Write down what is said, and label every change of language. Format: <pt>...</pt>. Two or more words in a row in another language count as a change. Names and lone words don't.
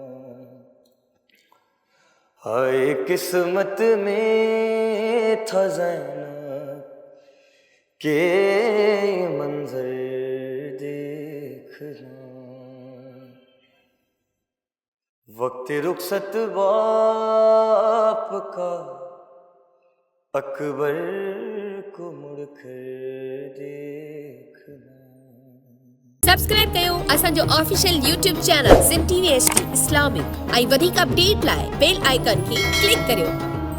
<ur>ہائے قسمت میں تھا زینب کہ یہ منظر دیکھنا، وقت رخصت باپ کا اکبر کو مڑ کر دیکھنا۔</ur> <sd>سبسڪرائب कयो असांजो</sd> <en>official YouTube channel</en> <sd>सिंध TV HD इस्लामिक ऐं वधीक अपडेट लाइ बेल आइकन खे क्लिक करियो।</sd>